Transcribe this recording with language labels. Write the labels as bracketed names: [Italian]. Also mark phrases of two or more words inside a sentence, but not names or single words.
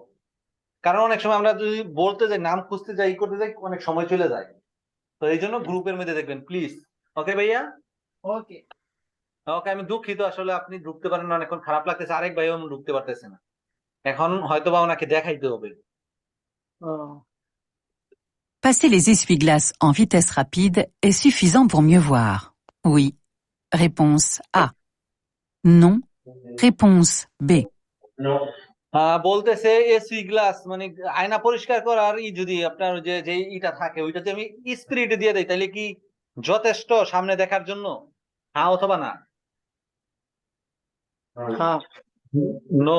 [Bangla] কারণ অনেক সময় আমরা যদি বলতে যাই, নাম খুঁজতে যাই, করতে যাই, অনেক সময় চলে যায়। তো এই জন্য গ্রুপের মধ্যে দেখবেন প্লিজ। ওকে ভাইয়া, ওকে ওকে, আমি দুঃখিত আসলে আপনি ঢুকতে পারেন না, অনেকক্ষণ খারাপ লাগতেছে, আরেক ভাইও ঢুকতে পারতেছে না, এখন হয়তোবা ওনাকে দেখাইতে হবে। [French] Passer les essuie-glaces en vitesse rapide est suffisant pour mieux voir. Oui. Réponse A. Non. Réponse B. [Bangla] বলতেছে এসি গ্লাস মানে আয়না পরিষ্কার করার যদি আপনার যে যে ইটা থাকে ওইটা যদি আমি স্পিরিট দিয়ে দেই তাহলে কি যথেষ্ট সামনে দেখার জন্য? হ্যাঁ অথবা না? হ্যাঁ নো।